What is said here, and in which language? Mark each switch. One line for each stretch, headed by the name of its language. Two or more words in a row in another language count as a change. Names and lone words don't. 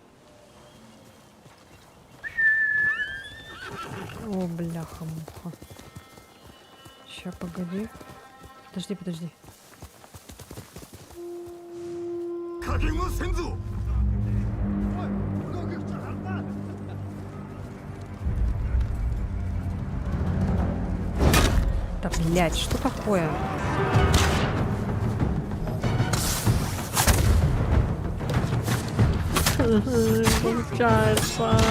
Russian: О, бляха-муха. Ща, погоди. Подожди.
Japanese: 加減はせんぞ。おい、動くちゃなんだ。
Russian: Да, блядь, что такое? Получается.